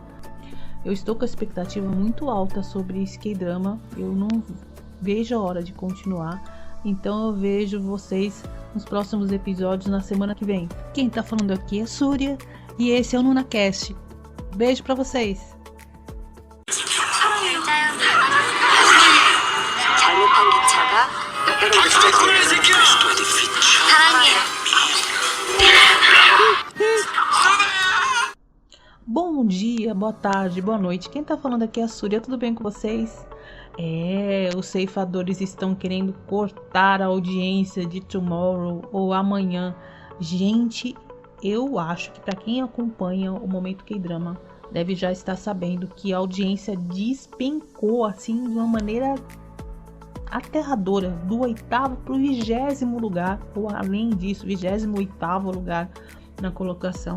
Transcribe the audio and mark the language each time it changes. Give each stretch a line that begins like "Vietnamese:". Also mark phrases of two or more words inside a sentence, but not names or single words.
Portuguese: Eu estou com a expectativa muito alta sobre esse K-drama. Eu não vejo a hora de continuar. Então eu vejo vocês nos próximos episódios na semana que vem. Quem tá falando aqui é Surya e esse é o NunaCast. Beijo pra vocês.
Korean: 잘못한 기차가 사랑해요.
Portuguese: Bom dia, boa tarde, boa noite. Quem tá falando aqui é a Surya, tudo bem com vocês? Os ceifadores estão querendo cortar a audiência de Tomorrow ou amanhã. Gente, eu acho que para quem acompanha o Momento K-drama deve já estar sabendo que a audiência despencou assim de uma maneira aterradora, do 8º para o 20º lugar, ou além disso, 28º lugar na colocação.